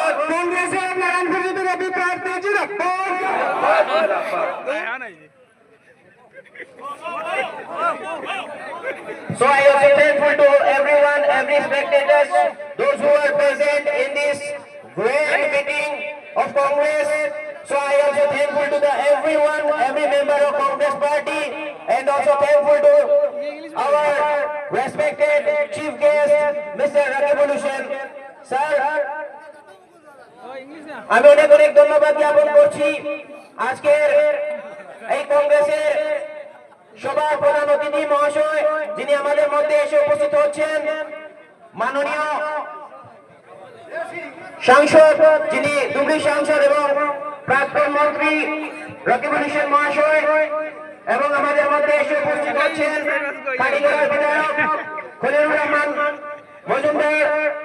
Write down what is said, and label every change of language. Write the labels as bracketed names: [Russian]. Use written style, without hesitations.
[Bangla] কংগ্রেসের নারায়ণপুর বিজেপি প্রার্থী জিন্দাবাদ। [English] So I also thankful to everyone, every spectators, those who are present in this great meeting of Congress. So I also thankful to everyone, every member of Congress party, and also thankful to our respected chief guest, Mr. Rakibul Hussain. [Bangla] Sir, আমি অনেক অনেক ধন্যবাদ জ্ঞাপন করছি আজকের এই কংগ্রেসের সভার প্রধান অতিথি মহাশয় যিনি আমাদের মধ্যে এসে উপস্থিত হচ্ছেন, মাননীয় সাংসদ যিনি ধুবড়ী সাংসদ এবং প্রাক্তন মন্ত্রী রকিবুল হোসেন মহাশয়, এবং আমাদের মধ্যে এসে উপস্থিত হচ্ছেন কালীগড়ার বিধায়ক খলিলুর রহমান মজুমদার।